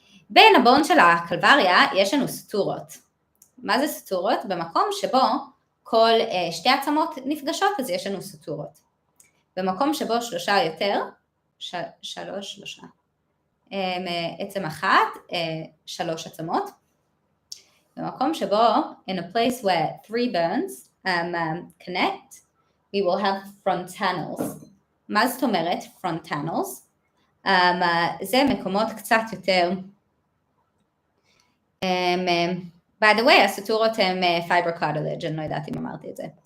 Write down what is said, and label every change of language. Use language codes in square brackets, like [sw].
[he] בין הבון של הקלבריה יש לנו סטורות. מה זה סטורות? במקום שבו כל שתי עצמות נפגשות, אז יש לנו סטורות. במקום שבו שלושה יותר, שלושה. עצם אחת, 3 עצמות. במקום שבו, [en] in a place where 3 bones connect, we will have frontanals. [he] מה זאת אומרת frontanals? זה מקומות קצת יותר, [en] by the way, [he] הסטורות הם fiber cartilage, אני לא יודעת אם אמרתי את זה.